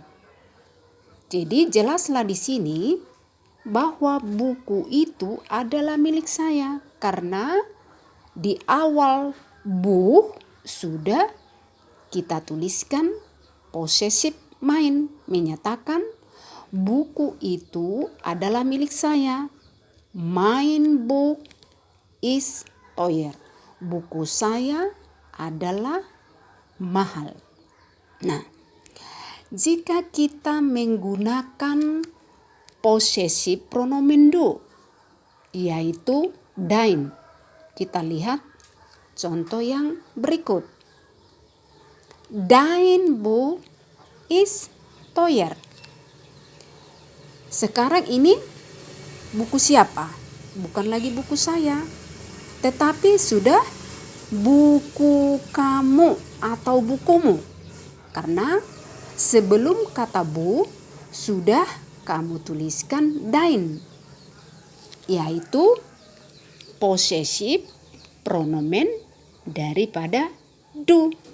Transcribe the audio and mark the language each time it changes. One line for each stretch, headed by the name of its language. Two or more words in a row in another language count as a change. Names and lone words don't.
Indonesian: Jadi jelaslah di sini bahwa buku itu adalah milik saya karena di awal Buch sudah kita tuliskan possessive mein, menyatakan buku itu adalah milik saya.
German: Mein Buch ist teuer.
Indonesian: Buku saya adalah mahal. Nah, jika kita menggunakan
German: possessive pronomen
Indonesian: du, yaitu dein, kita lihat contoh yang berikut.
German: Dein Buch ist teuer.
Indonesian: Sekarang ini buku siapa? Bukan lagi buku saya. tetapi sudah buku kamu atau bukumu. Karena sebelum kata bu sudah kamu tuliskan dein, yaitu
German: possessive pronomen
Indonesian: daripada du.